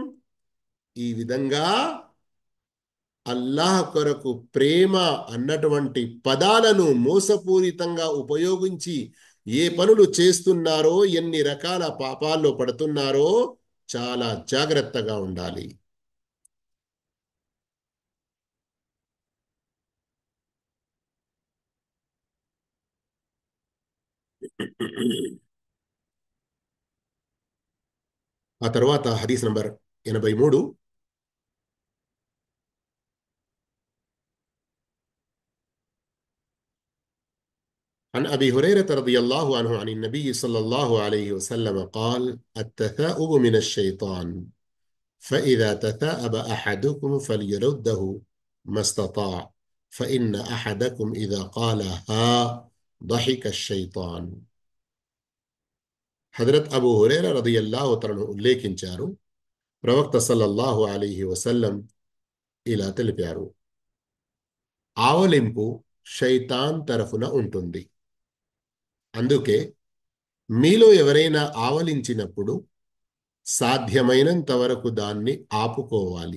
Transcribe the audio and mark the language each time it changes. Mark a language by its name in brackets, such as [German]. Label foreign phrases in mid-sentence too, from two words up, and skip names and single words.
[Telugu] ఈ విధంగా అల్లాహ్ కొరకు ప్రేమ అన్నటువంటి పదాలను మోసపూరితంగా ఉపయోగించి ఏ పనులు చేస్తున్నారో, ఎన్ని రకాల పాపాల్లో పడుతున్నారో చాలా జాగ్రత్తగా ఉండాలి. ఆ తర్వాత హదీస్ నంబర్ 83. [Arabic] عن أبي هريرة رضي الله عنه عن النبي صلى الله عليه وسلم قال: التثاؤب من الشيطان، فإذا تثاءب أحدكم فليرده ما استطاع، فإن أحدكم إذا قال ها ضحك الشيطان. [Telugu] హజరత్ అబూ హురైరా [Arabic] رضي الله تعالى [Telugu] ఉల్లేఖించారు, ప్రవక్త [Arabic] صلى الله عليه وسلم [Telugu] ఇలా తెలిపారు: ఆవలింపు శైతాన్ తరఫున ఉంటుంది. అందుకే మీలో ఎవరైనా ఆవలించినప్పుడు సాధ్యమైనంత వరకు దాన్ని ఆపుకోవాలి.